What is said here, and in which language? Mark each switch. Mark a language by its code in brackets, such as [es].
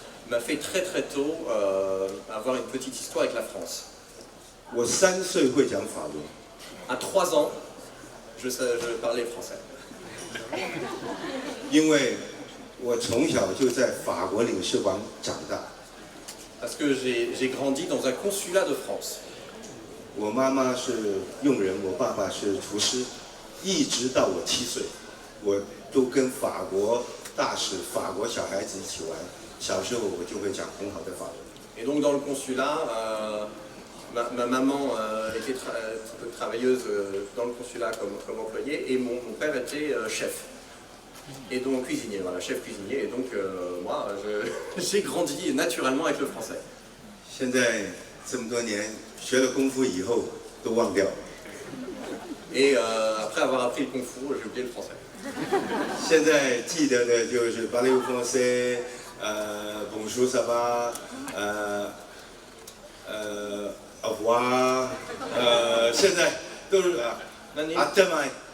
[fr] m'a fait très très tôt avoir une petite histoire avec la France. [zh] 我3岁会讲法文， [fr] À 3 ans, je parlais français. [zh] 因为我从小就在法国领事馆长大。 [fr] Parce que j'ai grandi dans un consulat de France. [zh] 我妈妈是佣人，我爸爸是厨师，一直到我7岁，我都跟法国大使、法国小孩子一起玩。小时候我就会讲很好的法文。 [fr] Et donc dans le consulat, ma maman était travailleuse dans le consulat comme employée et mon père était chef. Et donc cuisinier, voilà, chef cuisinier. Et donc moi, j'ai grandi naturellement avec le français. [zh] 现在这么多年学了功夫以后都忘掉了。 [fr] Et après avoir appris le kung fu, j'ai oublié le français. [zh] 现在记得的就是巴雷乌风塞， [fr] bonjour ça va， au revoir， [zh] 现在都是 [fr] à demain。